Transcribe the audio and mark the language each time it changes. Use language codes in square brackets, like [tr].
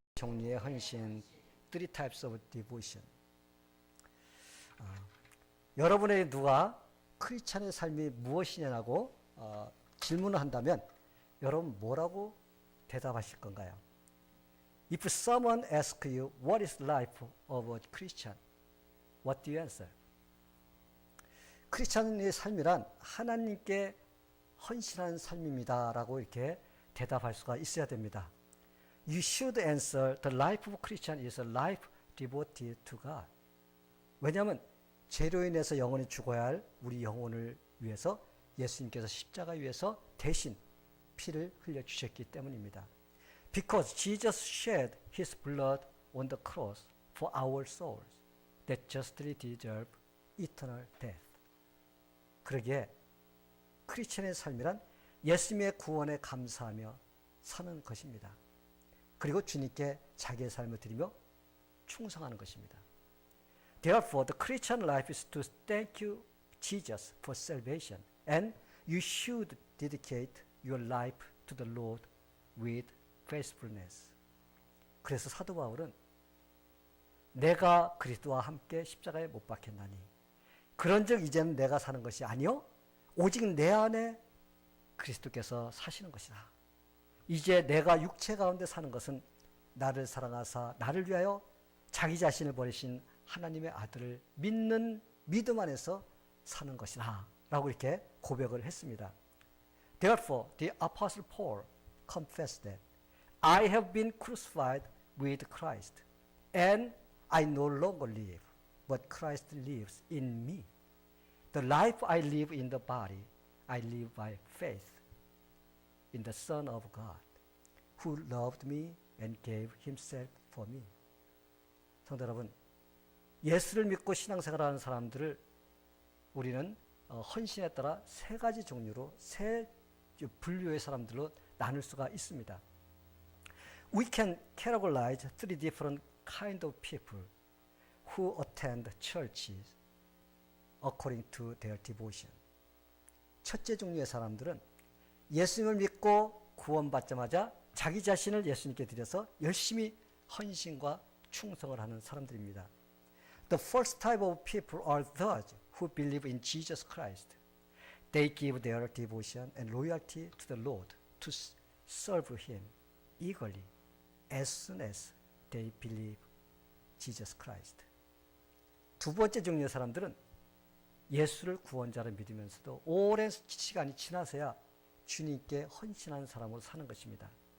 [en] 종류의 헌신, three types of devotion. [ko] 여러분의 누가 크리스찬의 삶이 무엇이냐고 질문을 한다면 여러분 뭐라고 대답하실 건가요? [en] If someone asks you what is life of a Christian, what do you answer? [ko] 크리스찬의 삶이란 하나님께 헌신한 삶입니다 라고 이렇게 대답할 수가 있어야 됩니다. [en] You should answer the life of a Christian is a life devoted to God. [ko] 왜냐하면 죄로 인해서 영원히 죽어야 할 우리 영혼을 위해서 예수님께서 십자가 위에서 대신 피를 흘려주셨기 때문입니다. [en] Because Jesus shed His blood on the cross for our souls that justly deserve eternal death. [ko] 그러기에 크리스천의 삶이란 예수님의 구원에 감사하며 사는 것입니다. 그리고 주님께 자기의 삶을 드리며 충성하는 것입니다. [en] Therefore, the Christian life is to thank you, Jesus, for salvation, and you should dedicate your life to the Lord with faithfulness. [ko] 그래서 사도 바울은 내가 그리스도와 함께 십자가에 못 박혔나니 그런즉 이제는 내가 사는 것이 아니요 오직 내 안에 그리스도께서 사시는 것이다. 이제 내가 육체 가운데 사는 것은 나를 사랑하사 나를 위하여 자기 자신을 버리신 하나님의 아들을 믿는 믿음 안에서 사는 것이다 라고 이렇게 고백을 했습니다. [en] Therefore, the Apostle Paul confessed that I have been crucified with Christ, and I no longer live, but Christ lives in me. The life I live in the body, I live by faith in the Son of God, who loved me and gave himself for me. [ko] 성도 여러분, 예수를 믿고 신앙생활하는 사람들을 우리는 헌신에 따라 세 가지 종류로 세 분류의 사람들로 나눌 수가 있습니다. [en] We can categorize three different kind of people who attend churches according to their devotion. [ko] 첫째 종류의 사람들은 예수님을 믿고 구원받자마자 자기 자신을 예수님께 드려서 열심히 헌신과 충성을 하는 사람들입니다. [en] The first type of people are those who believe in Jesus Christ. They give their devotion and loyalty to the Lord to serve Him eagerly as soon as they believe Jesus Christ. [ko] 두 번째 종류의 사람들은 예수를 구원자로 믿으면서도 오랜 시간이 지나서야 주님께 헌신하는 사람으로 사는 것입니다.